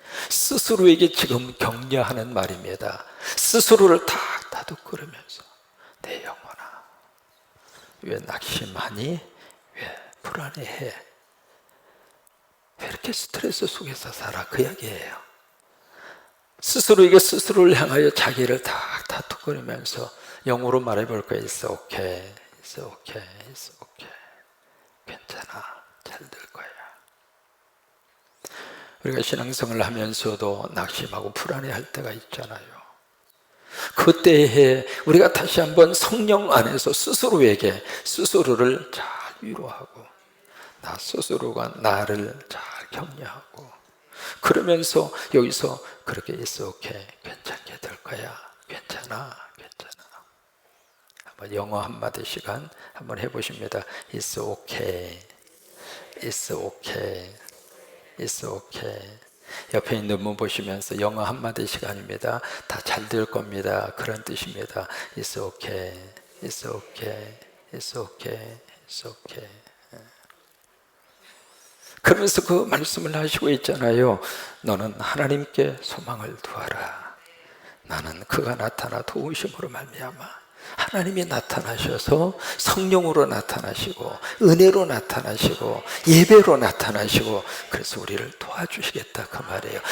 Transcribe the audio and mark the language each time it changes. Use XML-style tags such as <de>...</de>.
<ko>스스로에게 지금 격려하는 말입니다. 스스로를 다 다독거리면서, 내 영혼아, 왜 낙심하니? 왜 불안해해? 왜 이렇게 스트레스 속에서 살아? 그 이야기예요. 스스로에게 스스로를 향하여 자기를 다 다독거리면서 영어로 말해볼까요?</ko> <en>It's okay, it's okay, it's okay.</en> <ko>괜찮아, 잘 될 거야. 우리가 신앙생활을 하면서도 낙심하고 불안해할 때가 있잖아요. 그때에 우리가 다시 한번 성령 안에서 스스로에게 스스로를 잘 위로하고, 나 스스로가 나를 잘 격려하고, 그러면서 여기서 그렇게</ko> <en>It's okay,</en> <ko>괜찮게 될 거야, 괜찮아, 괜찮아. 한번 영어 한마디 시간 한번 해보십니다.</ko> <en>It's okay, It's okay, It's okay.</en> <ko>옆에 있는 분 보시면서 영어 한마디 시간입니다. 다 잘 될 겁니다, 그런 뜻입니다.</ko> <en>It's okay, It's okay, It's okay, It's okay.</en> <ko>그러면서 그 말씀을 하시고 있잖아요. 너는 하나님께 소망을 두어라. 나는 그가 나타나 도우심으로 말미암아. 하나님이 나타나셔서 성령으로 나타나시고 은혜로 나타나시고 예배로 나타나시고, 그래서 우리를 도와주시겠다 그 말이에요.</ko>